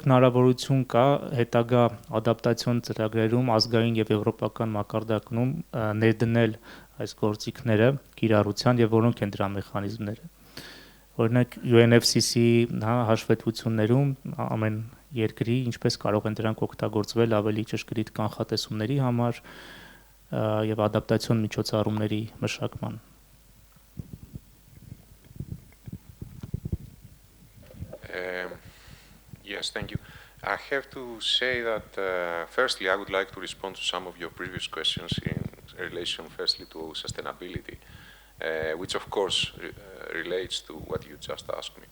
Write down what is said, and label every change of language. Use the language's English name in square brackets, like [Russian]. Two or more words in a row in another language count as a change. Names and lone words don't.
[Armenian] հնարավորություն կա հետագա ադապտացիոն ծրագրերում ազգային եւ եվրոպական մակարդակում ներդնել այս գործիքները կիրառության եւ որոնք են դրա մեխանիզմները։ Օրինակ UNFCCC հաշվետվություններում ամեն երկրի ինչպես կարող են դրանք օգտագործվել ավելի ճշգրիտ կանխատեսումների համար եւ ադապտացիոն միջոցառումների մշակման։ [English] Yes, thank you. I have to say that firstly I would like to respond to some of your previous questions in relation firstly to sustainability. Which of course relates to what you just asked me.